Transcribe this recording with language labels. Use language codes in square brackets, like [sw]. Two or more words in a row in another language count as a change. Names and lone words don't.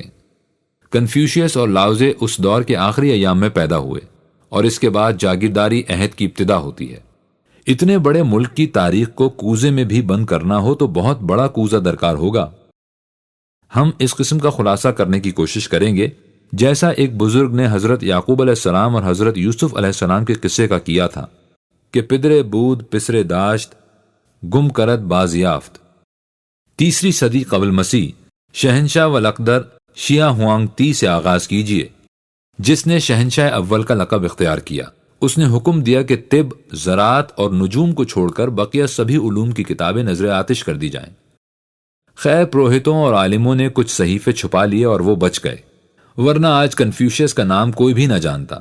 [ur] کنفیوشیس اور لاؤزے اس دور کے آخری ایام میں پیدا ہوئے اور اس کے بعد جاگیرداری عہد کی ابتدا ہوتی ہے۔ اتنے بڑے ملک کی تاریخ کو کوزے میں بھی بند کرنا ہو تو بہت بڑا کوزہ درکار ہوگا۔ ہم اس قسم کا خلاصہ کرنے کی کوشش کریں گے جیسا ایک بزرگ نے حضرت یعقوب علیہ السلام اور حضرت یوسف علیہ السلام کے قصے کا کیا تھا کہ [fa] پدرے بود پسرے داشت گم کرد بازیافت۔ [ur] 3 صدی قبل مسیح شہنشاہ والاقدر شیعہ ہوانگ تی سے آغاز کیجیے، جس نے شہنشاہ اول کا لقب اختیار کیا۔ اس نے حکم دیا کہ طب، زراعت اور نجوم کو چھوڑ کر بقیہ سبھی علوم کی کتابیں نظر آتش کر دی جائیں۔ خیر، پروہتوں اور عالموں نے کچھ صحیفے چھپا لیے اور وہ بچ گئے، ورنہ آج کنفیوشیس کا نام کوئی بھی نہ جانتا۔